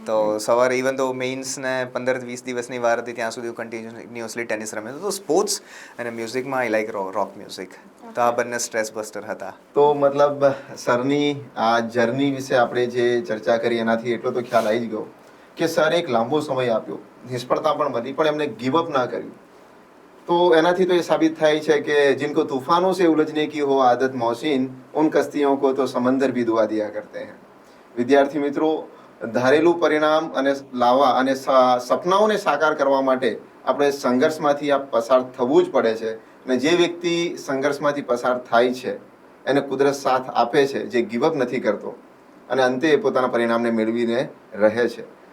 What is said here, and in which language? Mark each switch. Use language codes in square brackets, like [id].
[gu] તો સવારે ઇવન તો મેઇન્સ ને 15-20 દિવસની વાર હતી ત્યાં સુધી હું કન્ટિન્યુઅસલી ટેનિસ રમ્યો હતો. તો સ્પોર્ટ્સ અને મ્યુઝિકમાં [en] I like rock music. [gu] તો આ બંને સ્ટ્રેસ બસ્ટર હતા. તો મતલબ સરની આ જર્ની વિશે આપણે જે ચર્ચા કરી એનાથી એટલો તો ખ્યાલ આવી જ ગયો કે સર એક લાંબો સમય આપ્યો, નિષ્ફળતા પણ મળી, પણ એમને ગીવઅપ ના કર્યું. [hi] तो [gu] એનાથી તો એ સાબિત થાય છે કે [hi] जिनको तूफानों से उलझने की हो आदत मौसीन उन कश्तियों को तो समंदर भी दुआ दिया करते हैं. [gu] વિદ્યાર્થી મિત્રો, ધારેલું પરિણામ અને લાવવા અને સપનાઓને સાકાર કરવા માટે આપણે સંઘર્ષમાંથી આ પસાર થવું જ પડે છે. અને જે વ્યક્તિ સંઘર્ષમાંથી પસાર થાય છે એને કુદરત સાથ આપે છે, જે ગીવઅપ નથી કરતો અને અંતે પોતાના પરિણામને મેળવીને રહે છે.